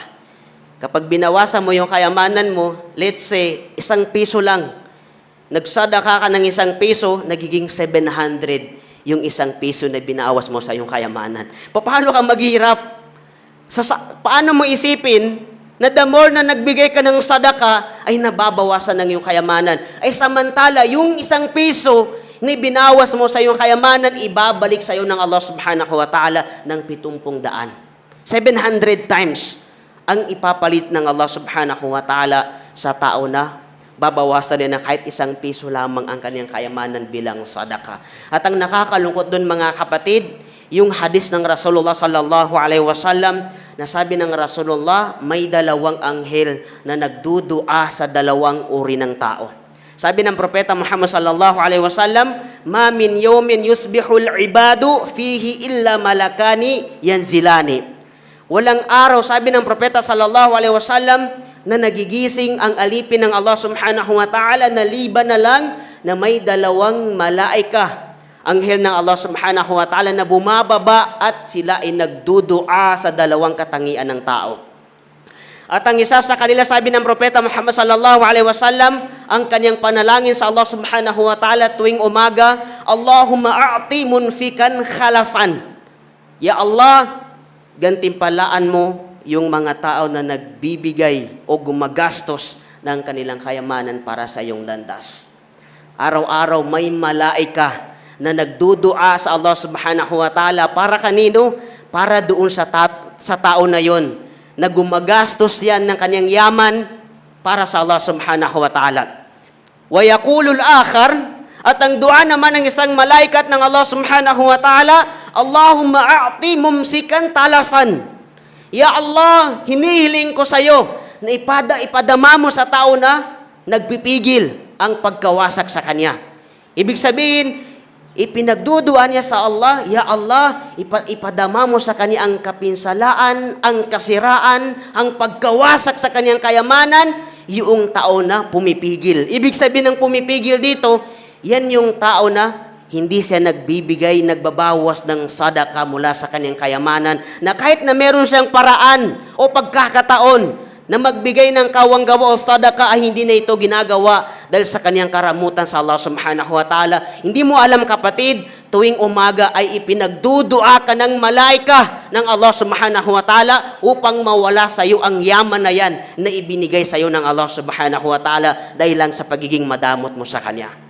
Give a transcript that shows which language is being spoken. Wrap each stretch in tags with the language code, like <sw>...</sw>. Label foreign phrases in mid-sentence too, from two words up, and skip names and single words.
<tl>Kapag binawasan mo yung kayamanan mo,</tl> <en>let's say,</en> <tl>1 piso lang. Nagsadaka ka ng 1 piso, nagiging 700 yung 1 piso na binawas mo sa iyong kayamanan. Paano ka maghihirap? Paano mo isipin na</tl> <en>the more</en> <tl>na nagbigay ka ng sadaka, ay nababawasan ng iyong kayamanan? Ay samantala, yung 1 piso, ni binawas mo sa iyong kayamanan, ibabalik sa iyo ng Allah</tl> <ar>سبحانه وتعالى</ar> <tl>ng 70 daan. 700 times ang ipapalit ng Allah</tl> <ar>سبحانه وتعالى</ar> <tl>sa tao na babawasan din na kahit 1 piso lamang ang kanyang kayamanan bilang sadaka. At ang nakakalungkot doon mga kapatid, yung hadis ng Rasulullah</tl> <ar>صلى الله عليه وسلم</ar> <tl>na sabi ng Rasulullah, may 2 anghel na nagdudua sa 2 uri ng tao.</tl> <ar>Sabi ng propeta Muhammad sallallahu alaihi wasallam, "ما من يوم يصبح العباد فيه إلا ملكان ينزلان."</ar> <tl>Walang araw, sabi ng propeta</tl> <ar>صلى الله عليه وسلم,</ar> <tl>na nagigising ang alipin ng Allah</tl> <ar>سبحانه وتعالى</ar> <tl>na liban na lang na may 2 malaika, anghel ng Allah</tl> <ar>سبحانه وتعالى</ar> <tl>na bumababa at sila ay nagdudua sa 2 katangian ng tao. At ang isa sa kanila, sabi ng Propeta Muhammad</tl> <ar>صلى الله عليه وسلم,</ar> <tl>ang kanyang panalangin sa Allah</tl> <ar>سبحانه وتعالى</ar> <tl>tuwing umaga,</tl> <ar>اللهم أعط منفقا خلفا.</ar> <tl>Ya Allah, gantimpalaan mo yung mga tao na nagbibigay o gumagastos ng kanilang kayamanan para sa iyong landas. Araw-araw may malaika na nagdudua sa Allah</tl> <ar>سبحانه وتعالى</ar> <tl>para kanino? Para doon sa tao na yon na gumagastos yan ng kanyang yaman para sa Allah</tl> <ar>سبحانه وتعالى. ويقول الآخر,</ar> <tl>at ang dua naman ng isang malaikat ng Allah</tl> <ar>سبحانه وتعالى, اللهم أعط ممسكا تلفا.</ar> <tl>Ya Allah, hinihiling ko sa iyo na ipadama mo sa tao na nagpipigil ang pagkawasak sa kanya. Ibig sabihin, ipinagduduan niya sa Allah, Ya Allah, ipadama mo sa kanya ang kapinsalaan, ang kasiraan, ang pagkawasak sa kanyang kayamanan, yung tao na pumipigil. Ibig sabihin ng pumipigil dito, yan yung tao na hindi siya nagbibigay, nagbabawas ng sadaka mula sa kanyang kayamanan, na kahit na meron siyang paraan o pagkakataon na magbigay ng kawanggawa o sadaka ay hindi na ito ginagawa dahil sa kaniyang karamutan sa Allah</tl> <ar>سبحانه وتعالى.</ar> <tl>Hindi mo alam kapatid, tuwing umaga ay ipinagdudua ka ng malaika ng Allah</tl> <ar>سبحانه وتعالى</ar> <tl>upang mawala sa iyo ang yaman na yan na ibinigay sa iyo ng Allah</tl> <ar>سبحانه وتعالى</ar> <tl>dahil lang sa pagiging madamot mo sa Kanya.</tl>